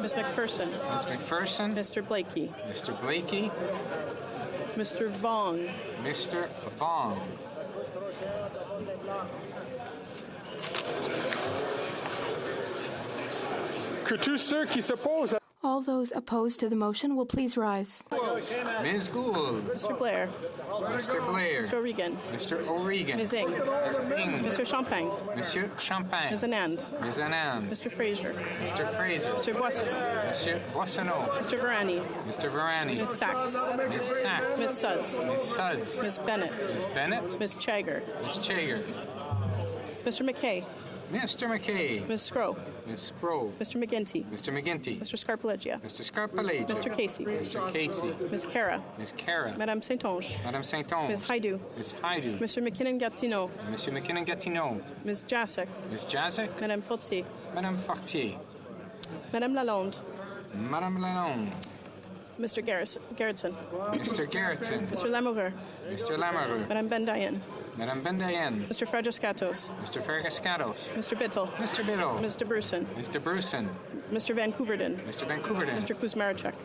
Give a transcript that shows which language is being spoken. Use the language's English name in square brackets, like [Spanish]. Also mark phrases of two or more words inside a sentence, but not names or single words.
[English] Ms. McPherson. Ms. McPherson. Mr. Blakey. Mr. Blakey. Mr. Vong. Mr. Vong. [French] Que tous ceux qui s'opposent à [English] All those opposed to the motion will please rise. Ms. Gould. Mr. Blair. Mr. Blair. Mr. O'Regan. Mr. O'Regan. Ms. Ing. Ms. Ing. Mr. Champagne. Monsieur Champagne. Ms. Anand. Ms. Anand. Mr. Fraser. Mr. Fraser. Mr. Boissonneau. Monsieur Boissonneau. Mr. Varani. Mr. Varani. Ms. Sachs. Ms. Sachs. Ms. Suds. Ms. Suds. Ms. Bennett. Ms. Bennett. Ms. Chagger. Ms. Chager. Mr. McKay. Mr. McKay. Ms. Scrow. Ms. Sproul. Mr. McGinty. Mr. McGinty. Mr. Scarpaleggia. Mr. Scarpaleggia. Mr. Casey. Mr. Casey. Ms. Cara. Ms. Cara. Madame Saint-Onge. Madame Saint-Onge. Ms. Haidu. Ms. Haidu. Mr. McKinnon-Gatineau. Monsieur McKinnon-Gatineau. Ms. Jasek. Ms. Jacek. Madame Fortier. Madame Fortier. Madame Lalonde. Madame Lalonde. Mr. Garrison. Mr. Gerritsen. Mr. Lamoureux. Mr. Lamoureux. Madame Bendayen. Madame Bendayen. Mr. Fragiscatos. Mr. Fergascatos. Mr. Bittle. Mr. Biddle. Mr. Bruson. Mr. Bruson. Mr. Vancouverden. Mr. Vancouverden. Mr. Kuzmarchuk.